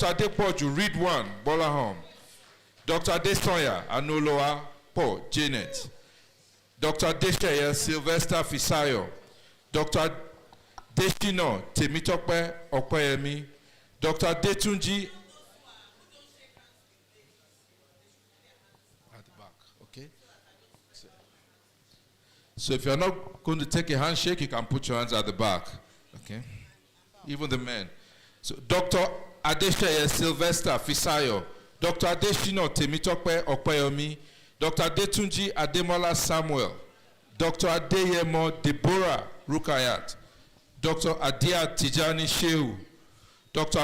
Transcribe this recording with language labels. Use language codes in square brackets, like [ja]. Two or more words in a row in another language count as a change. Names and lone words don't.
[en] Adepoju Ridwan Bolahom, Dr. Adesoya Anoloa Paul Janet, Dr. Deshaya Sylvester Fisayo, Dr. Deshino Temitope Okoyemi, Dr. Detunji at the back, okay? So if you're not going to take a handshake, you can put your hands at the back, okay? Even the men. So Dr. Adeshaya Sylvester Fisayo, Dr. Adeshino Temitope Okoyemi, Dr. Detunji Ademola Samuel, Dr. Adeyemo Deborah Rukayat, Dr. Adia Tijani Shehu, Dr.